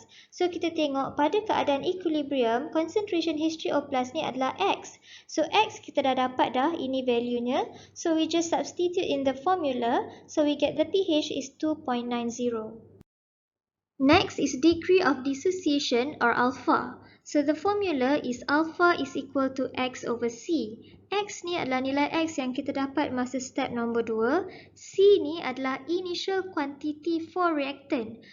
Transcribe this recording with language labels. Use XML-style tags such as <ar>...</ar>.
<ms>So kita tengok pada keadaan equilibrium, concentration H3O+ ni adalah X. So X kita dah dapat dah, ini value-nya.</ms> <en>So we just substitute in the formula, so we get the pH is 2.90. Next is degree of dissociation or alpha. So the formula is alpha is equal to X over C.</en> <ms>X ni adalah nilai X yang kita dapat masa step nombor 2.</ms> <en>C</en> <ms>ni adalah</ms> <en>initial quantity for reactant.</en>